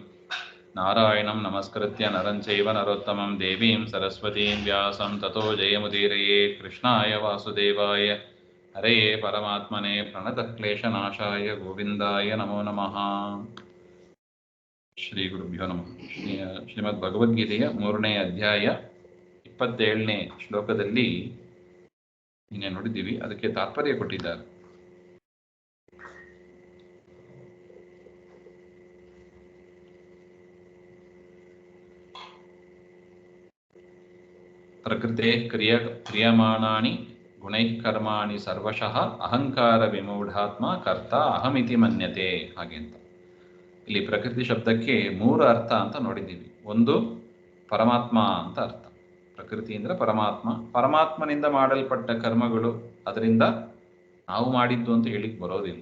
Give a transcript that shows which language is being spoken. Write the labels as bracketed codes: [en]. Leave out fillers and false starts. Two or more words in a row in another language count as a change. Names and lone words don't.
[sa] नारायणं नमस्कृत्य नरं चैव नरोत्तमं देवीं सरस्वतीं व्यासं ततो जयमुदीरये। कृष्णाय वासुदेवाय हरये परमात्मने प्रणतः क्लेशनाशाय गोविन्दाय नमो नमः। ಶ್ರೀ ಗುರುಭ್ಯೋ ನಮಃ. [kn] ಶ್ರೀಮದ್ ಭಗವದ್ಗೀತೆಯ 3ನೇ ಅಧ್ಯಾಯ 27ನೇ ಶ್ಲೋಕದಲ್ಲಿ ನಿನ್ನೆ ನೋಡಿದ್ದೀವಿ. ಅದಕ್ಕೆ ತಾತ್ಪರ್ಯ ಕೊಟ್ಟಿದ್ದಾರೆ. [sa] ಪ್ರಕೃತೆ ಕ್ರಿಯಮಾಣಾನಿ ಗುಣೈಃ ಕರ್ಮಾಣಿ ಸರ್ವಶಃ ಅಹಂಕಾರ ವಿಮೂಢಾತ್ಮ ಕರ್ತ ಅಹಮಿತಿ ಮನ್ಯತೆ. [kn] ಹಾಗೆ ಅಂತ ಇಲ್ಲಿ ಪ್ರಕೃತಿ ಶಬ್ದಕ್ಕೆ 3 ಅರ್ಥ ಅಂತ ನೋಡಿದ್ದೀವಿ. ಒಂದು ಪರಮಾತ್ಮ ಅಂತ ಅರ್ಥ. ಪ್ರಕೃತಿ ಅಂದರೆ ಪರಮಾತ್ಮ. ಪರಮಾತ್ಮನಿಂದ ಮಾಡಲ್ಪಟ್ಟ ಕರ್ಮಗಳು ಅದರಿಂದ ನಾವು ಮಾಡಿದ್ದು ಅಂತ ಹೇಳಿಕ್ ಬರೋದಿಲ್ಲ.